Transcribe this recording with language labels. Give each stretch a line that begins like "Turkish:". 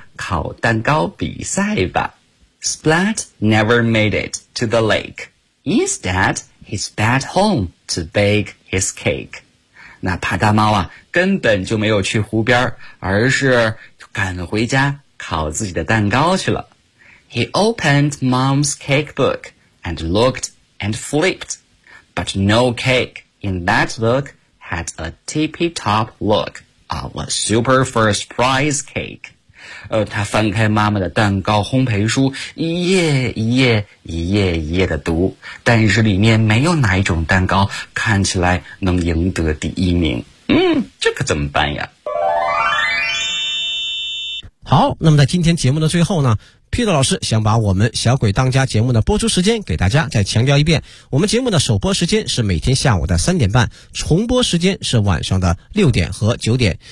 Chinese: 烤蛋糕比赛吧。
English: Splat never made it to the lake. Instead, he's back home to bake his cake.
Chinese: 那帕达猫啊，根本就没有去湖边，而是赶回家烤自己的蛋糕去了。
English: He opened mom's cake book and looked and flipped. But no cake in that book had a tippy-top look of a super first prize cake.
Chinese: 他翻开妈妈的蛋糕烘焙书，一页一页一页一页的读，但是里面没有哪一种蛋糕看起来能赢得第一名。这可怎么办呀？好，那么在今天节目的最后呢，Peter 老师想把我们小鬼当家节目的播出时间给大家再强调一遍，我们节目的首播时间是每天下午的3:30，重播时间是晚上的6:00和9:00。